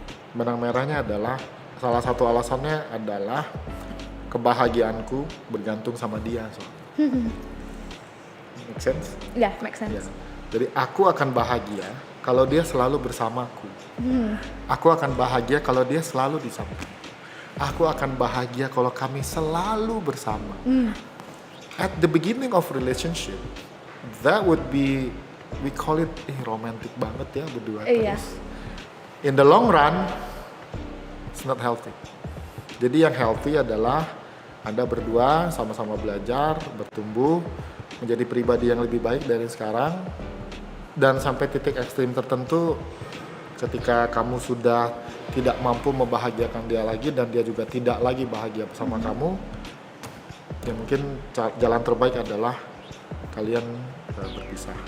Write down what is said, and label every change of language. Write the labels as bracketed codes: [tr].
[id] Benang merahnya adalah, salah satu alasannya adalah kebahagiaanku bergantung sama dia. [en] Make sense? Ya, make sense. [id] Ya. Jadi aku akan bahagia kalau dia selalu bersamaku. Aku akan bahagia kalau dia selalu di samping. Aku akan bahagia kalau kami selalu bersama. [en] At the beginning of relationship, that would be, we call it romantic [id] banget ya berdua Iya. terus. [en] In the long run, it's not healthy. [id] Jadi yang healthy adalah Anda berdua sama-sama belajar, bertumbuh, menjadi pribadi yang lebih baik dari sekarang, dan sampai titik ekstrim tertentu ketika kamu sudah tidak mampu membahagiakan dia lagi dan dia juga tidak lagi bahagia bersama kamu, ya mungkin jalan terbaik adalah kalian berpisah.